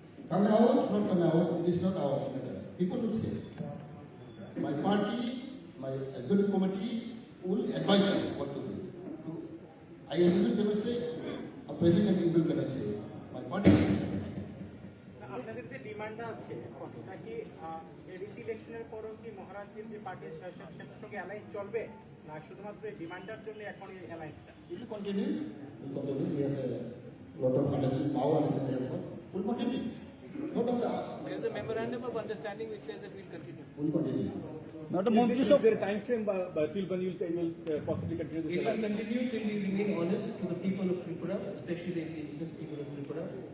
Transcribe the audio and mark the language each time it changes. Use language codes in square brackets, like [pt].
[en] Come out, not come out, it is not our matter. People will say. My party, my executive committee will advise us what to do. So, I am going to say, a president will cannot say. My party will say. [bn] আপনাদের যে ডিমান্ডটা আছে এটা কি ADC ইলেকশনের পরও কি মহারাজের যে পার্টির সেটার সঙ্গে অ্যালায়েন্স চলবে না শুধুমাত্র এই ডিমান্ডটার জন্য এখন এই অ্যালায়েন্সটা? [en] It will continue. We have a lot of financial power in the airport. We'll continue. Not only There is a memorandum of understanding which says that we will continue. we'll continue. [bn] Madam মন্ত্রিসভা [en] Is there a time frame till when you will possibly continue this? We will continue till we remain honest to the people of Tripura, especially the indigenous people of Tripura.